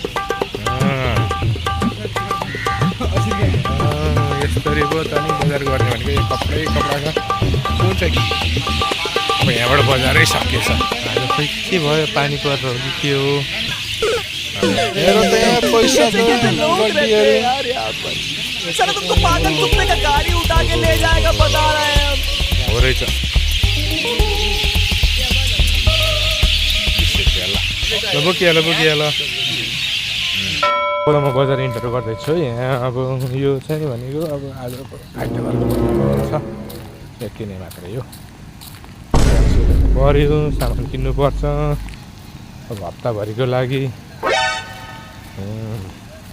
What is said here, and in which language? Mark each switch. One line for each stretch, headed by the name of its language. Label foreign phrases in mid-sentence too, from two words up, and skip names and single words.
Nepali: यस्तरी पो त नि बजार गर्ने भनेको कपडै कपडा छ कुन चाहिँ अब यहाँबाट बजारै सकिएछ आज खोइ के भयो पानी परेर हो कि के हो हेर त यहाँ पैसा
Hindi: साला तुमको पागल कुत्ते का गाड़ी उठा के ले जाएगा बता रहे हैं हम
Nepali: हो रहेछ ल बोकिया ल म बजार इन्टरभ्यू गर्दैछु यहाँ अब यो चाहिँ नि भनेको अब आज आइटमहरू छ किने मात्रै हो पऱ्यो सामान किन्नुपर्छ अब हप्ताभरिको लागि